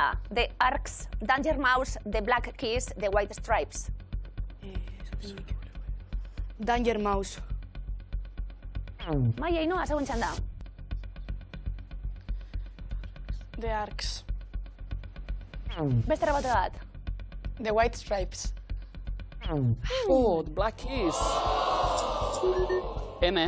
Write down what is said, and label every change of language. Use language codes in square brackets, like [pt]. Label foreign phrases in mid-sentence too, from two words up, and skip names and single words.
[en] The Arcs, Danger Mouse, The Black Keys, The White Stripes. Danger Mouse. [eu] Maia, Ainoa, segun txanda. [en] The Arcs. [eu] Beste rabate bat. [en] The White Stripes. Oh, The Black Keys. N.